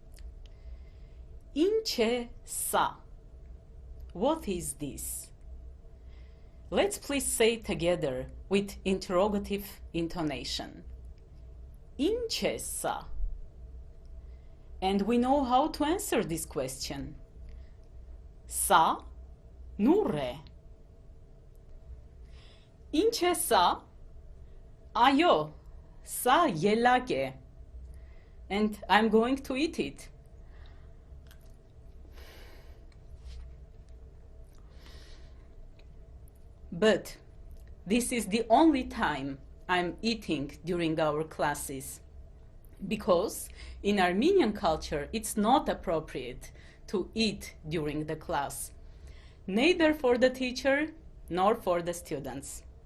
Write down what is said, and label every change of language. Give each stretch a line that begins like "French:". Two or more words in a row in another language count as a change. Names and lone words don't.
Armenian: Ինչ է սա.
English: What is this? Let's please say together with interrogative intonation.
Armenian: Ինչ է սա.
English: And we know how to answer this question.
Armenian: Սա նուռն է. Ինչ է սա? Այո, սա ելակ է.
English: And I'm going to eat it. But This is the only time I'm eating during our classes, because in Armenian culture it's not appropriate to eat during the class, neither for the teacher nor for the students.